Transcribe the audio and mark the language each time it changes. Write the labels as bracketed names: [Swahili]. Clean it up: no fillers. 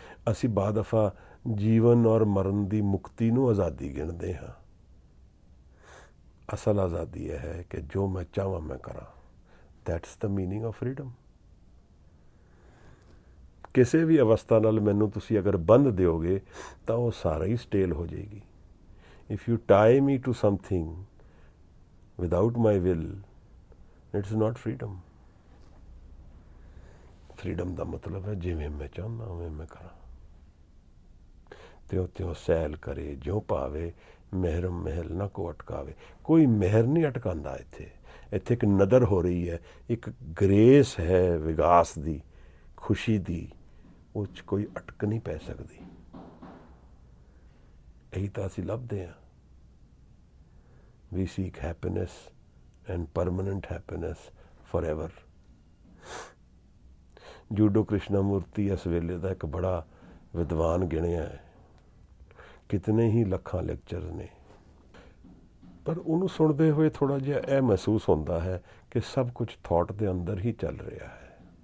[Punjabi] ਅਸੀਂ ਬਾਦਫਾ ਜੀਵਨ ਔਰ ਮਰਨ ਦੀ ਮੁਕਤੀ ਨੂੰ ਆਜ਼ਾਦੀ ਗਿਣਦੇ ਹਾਂ। ਅਸਲ ਆਜ਼ਾਦੀ ਇਹ ਹੈ ਕਿ ਜੋ ਮੈਂ ਚਾਹਾਂ ਮੈਂ ਕਰਾਂ। [English] That's the meaning of freedom. [Punjabi] ਕਿਸੇ ਵੀ ਅਵਸਥਾ ਨਾਲ ਮੈਨੂੰ ਤੁਸੀਂ ਅਗਰ ਬੰਨ੍ਹ ਦਿਓਗੇ ਤਾਂ ਉਹ ਸਾਰਾ ਹੀ ਸਟੇਲ ਹੋ ਜਾਏਗੀ। [English] If you tie me to something without my will, it's not freedom. [Punjabi] Freedom ਦਾ ਮਤਲਬ ਹੈ ਜਿਵੇਂ ਮੈਂ ਚਾਹੁੰਦਾ ਉਵੇਂ ਮੈਂ ਕਰਾਂ। ਤਿਉਂ ਤਿਉਂ ਸੈਲ ਕਰੇ ਜਿਉਂ ਭਾਵੇ, ਮਹਿਰਮ ਮਹਿਲ ਨਾ ਕੋ ਅਟਕਾਵੇ। ਕੋਈ ਮਹਿਰ ਨਹੀਂ ਅਟਕਾਉਂਦਾ ਇੱਥੇ। ਇੱਥੇ ਇੱਕ ਨਦਰ ਹੋ ਰਹੀ ਹੈ, ਇੱਕ ਗ੍ਰੇਸ ਹੈ ਵਿਕਾਸ ਦੀ, ਖੁਸ਼ੀ ਦੀ। ਉਹ 'ਚ ਕੋਈ ਅਟਕ ਨਹੀਂ ਪੈ ਸਕਦੀ। ਇਹੀ ਤਾਂ ਅਸੀਂ ਲੱਭਦੇ ਹਾਂ। [English] We seek happiness and permanent happiness forever. [Punjabi] Judo Krishnamurti ਇਸ ਵੇਲੇ ਦਾ ਇੱਕ ਬੜਾ ਵਿਦਵਾਨ ਗਿਣਿਆ ਹੈ। ਕਿਤਨੇ ਹੀ ਲੱਖਾਂ ਲੈਕਚਰ ਨੇ, ਪਰ ਉਹਨੂੰ ਸੁਣਦੇ ਹੋਏ ਥੋੜ੍ਹਾ ਜਿਹਾ ਇਹ ਮਹਿਸੂਸ ਹੁੰਦਾ ਹੈ ਕਿ ਸਭ ਕੁਝ ਥਾਟ ਦੇ ਅੰਦਰ ਹੀ ਚੱਲ ਰਿਹਾ ਹੈ।